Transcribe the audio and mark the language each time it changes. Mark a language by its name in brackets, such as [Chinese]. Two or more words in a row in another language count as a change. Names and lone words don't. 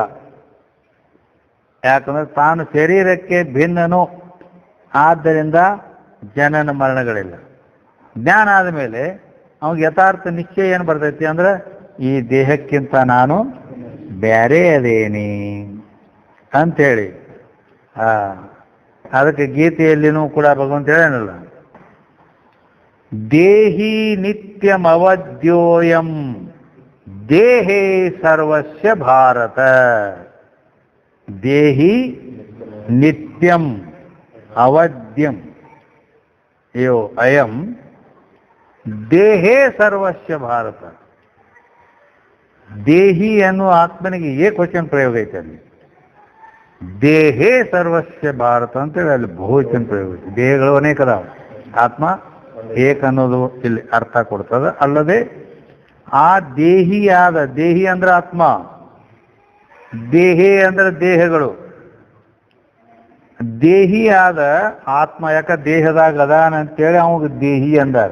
[Kannada] ಯಾಕಂದ್ರೆ ತಾನು ಶರೀರಕ್ಕೆ ಭಿನ್ನನು, ಆದ್ದರಿಂದ ಜನನ ಮರಣಗಳಿಲ್ಲ. ಜ್ಞಾನ ಆದ ಮೇಲೆ ಅವಾಗ ಯಥಾರ್ಥ ನಿಶ್ಚಯ ಏನು ಬರ್ತೈತಿ ಅಂದ್ರೆ, ಈ ದೇಹಕ್ಕಿಂತ ನಾನು ಬೇರೆ ಅದೇನಿ ಅಂಥೇಳಿ. ಅದಕ್ಕೆ ಗೀತೆಯಲ್ಲಿನೂ ಕೂಡ ಭಗವಂತ ಹೇಳೇನಲ್ಲ, [Sanskrit] ದೇಹಿ ನಿತ್ಯಂ ಅವಧ್ಯೋಯಂ ದೇಹೇ ಸರ್ವಸ್ಯ ಭಾರತ. ದೇಹಿ ನಿತ್ಯಂ ಅವಧ್ಯಂ ಯೋ ಅಯಂ ದೇಹೇ ಸರ್ವಸ್ಯ ಭಾರತ. [Kannada] ದೇಹಿ ಅನ್ನುವ ಆತ್ಮನಿಗೆ ಏಕವಚನ ಪ್ರಯೋಗ ಐತೆ ಅಲ್ಲಿ. [Sanskrit] ದೇಹೇ ಸರ್ವಸ್ಯ ಭಾರತ [Kannada] ಅಂತೇಳಿ ಅಲ್ಲಿ ಬಹುವಚನ ಪ್ರಯೋಗ ಐತೆ. ದೇಹಗಳು ಅನೇಕ ಅದಾವ, ಆತ್ಮ ಏಕ ಅನ್ನೋದು ಇಲ್ಲಿ ಅರ್ಥ ಕೊಡ್ತದೆ. ಅಲ್ಲದೆ ಆ ದೇಹಿಯಾದ, ದೇಹಿ ಅಂದ್ರೆ ಆತ್ಮ, ದೇಹೇ ಅಂದ್ರೆ ದೇಹಗಳು, ದೇಹಿಯಾದ ಆತ್ಮ ಯಾಕ ದೇಹದಾಗ ಅದಾನ ಅಂತೇಳಿ ಅವಾಗ ದೇಹಿ ಅಂದಾರ.